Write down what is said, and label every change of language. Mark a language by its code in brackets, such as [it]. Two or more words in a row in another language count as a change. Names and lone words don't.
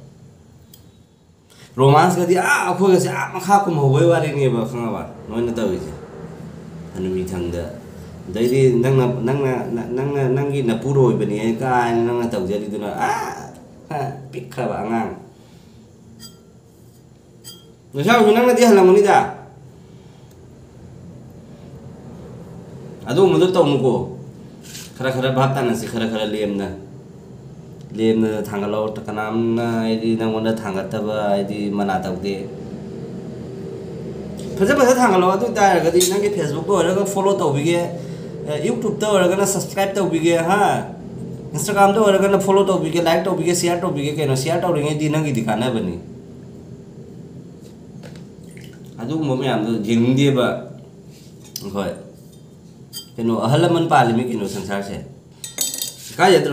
[mni] रोमांस गदी अखोगसे मखा कुमहौबै वारेनेबा खंगाबा नोयना तौइसे हनुबी थांगदा दैरी नंगी नपुरोइबनी कायना नंगना तौजरिदुना पिक्खराबा अंगांग नसाउ नंगनादि हलमनिदा अदो मदो तौनुको खरा खरा भाब तानसे खरा खरा लेमना थांगलाव तकनामना आइदि नंगोंदा थांगतबा आइदि मना तौदे फजा फजा थांगलाव अदु तारगदि नंगी फेसबुक तो ओरगा फॉलो तौबिगे यूट्यूब तो ओरगा सब्सक्राइब तौबिगे हा इंस्टाग्राम तो ओरगा फॉलो तौबिगे लाइक तौबिगे शेयर तौबिगे केनो शेयर तौरिङै दि नंगी दिखाना बनी अदु ममे आम जिंगदेबा होय केनो अहलमन पालिमी केनो संसार से कायद्रो